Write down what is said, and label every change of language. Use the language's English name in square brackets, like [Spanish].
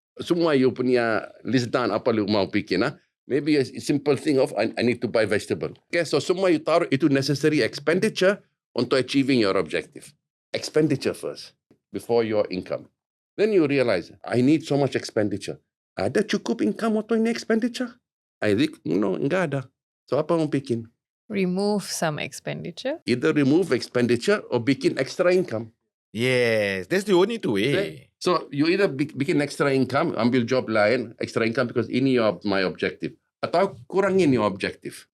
[Indonesian] Semua [English] you [Indonesian] punya [English] list down [Indonesian] apa you mau bikin. [English] Maybe a simple thing of I need to buy vegetable. Okay, so [Indonesian] semua [English] you [Indonesian] taruh itu [English] necessary expenditure [Indonesian] untuk [English] achieving your objective. Expenditure first before your income. Then you realize, I need so much expenditure. [Indonesian] Ada cukup income untuk ini expenditure? [English] I think, no, [Indonesian] enggak ada. [English] So [Indonesian] apa mau bikin? [English] Remove some expenditure. Either remove expenditure or [Indonesian] bikin [English] extra income. Yes, that's the only two way. Okay? So you either [Indonesian] bikin [English] extra income, [Indonesian] ambil [English] job [Indonesian] lain, [English] extra income because [Indonesian] ini [English] my objective. [Indonesian] Atau kurangin [English] your objective.